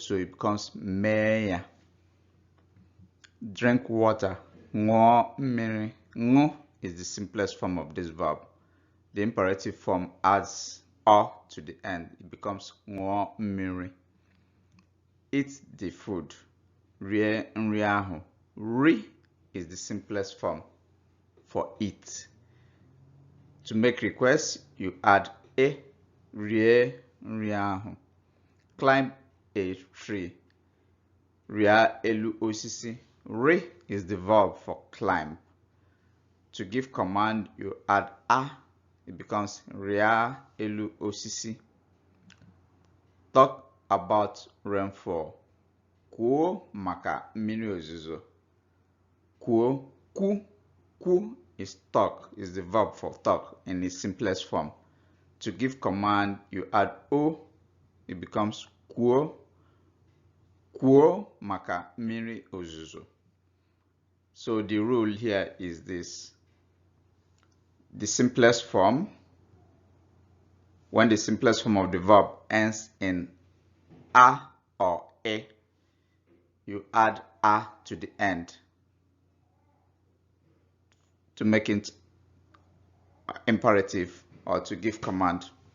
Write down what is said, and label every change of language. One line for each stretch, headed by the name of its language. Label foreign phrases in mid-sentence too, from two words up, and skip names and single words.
English: So it becomes meya. Drink water.
Igbo: Ngo mmiri.
English: Ngo is the simplest form of this verb. The imperative form adds o to the end. It becomes
Igbo: ngo mmiri.
English: Eat the food.
Igbo: Rie nri ahụ.
English: Ri is the simplest form for eat. To make requests, you add e.
Igbo: Rie nri ahụ.
English: Climb a tree.
Igbo: Ria elu osisi.
English: Ri is the verb for climb. To give command, you add a. It becomes
Igbo: ria elu osisi.
English: Talk about rainfall.
Igbo: Kwuo maka mmiri ozuzo. Kwuo.
English: Ku is talk, is the verb for talk in its simplest form. To give command, you add o. It becomes
Igbo: kwuo. Kwuo maka mmiri ozuzo.
English: So the rule here is this: the simplest form, when the simplest form of the verb ends in a or e, you add a to the end to make it imperative or to give command.